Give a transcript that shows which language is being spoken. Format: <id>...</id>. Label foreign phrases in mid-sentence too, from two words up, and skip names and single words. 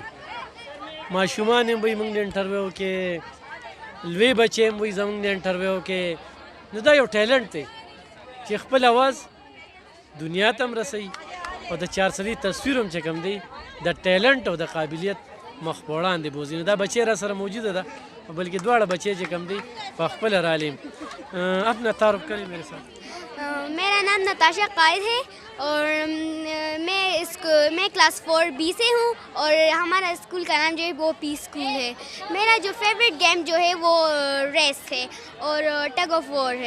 <ps>ماشومان هم وایي موږ د انټرویو کې، لوی بچې هم وایي زموږ د انټرویو کې. نو دا یو ټیلنټ دی چې خپل اواز دنیا ته هم رسوي او د چارسدي تصویر هم چې کوم دی د ټیلنټ او د قابلیت مخ په وړاندې بوځي. نو دا بچې را سره موجوده ده، بلکې دواړه بچے جو کم دی په خپل رالیم.</ps> <ur>اپنا تعارف کریں میرے ساتھ. میرا نام نتاشا قائد ہے اور میں کلاس 4B سے ہوں اور ہمارا اسکول کا نام جو ہے وہ پی اسکول ہے. میرا جو</ur> <en>favourite game</en> <ur>جو ہے وہ ریس ہے اور</ur> <en>tug of war</en> <ur>ہے.</ur>